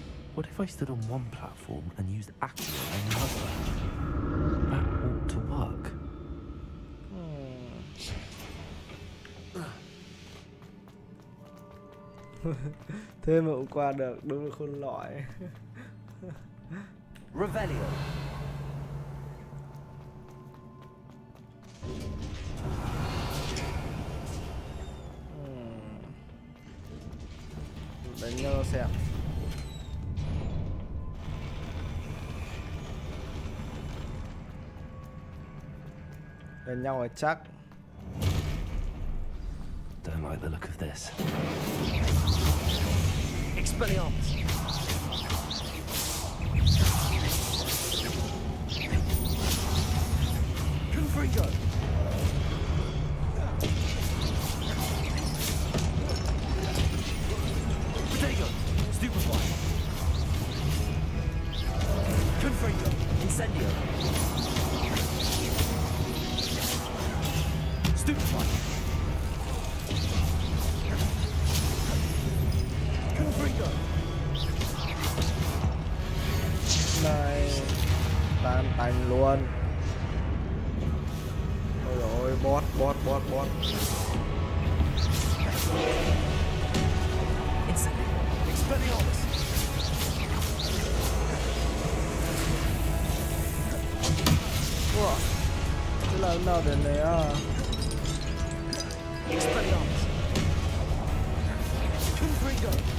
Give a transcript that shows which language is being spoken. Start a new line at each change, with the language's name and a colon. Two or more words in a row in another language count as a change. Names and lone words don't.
English: What if I stood on one platform and used Accio on another? That ought to work.
Vietnamese: Thế mà cũng qua được, đúng là khôn lỏi.
English: Revelio.
Vietnamese: Đánh nhau xem. Đánh nhau là chắc.
English: Don't like the look of this. Expelliarmus. Confringo. Protego. Stupefy. Confringo. Incendio. Stupefy. Confringo.
Vietnamese: Này tan tành luôn. Ôi dồi ôi, bot.
English: Expelliarmus. Wow.
Vietnamese: Thế là nào đến này à?
English: Expelliarmus. Confringo.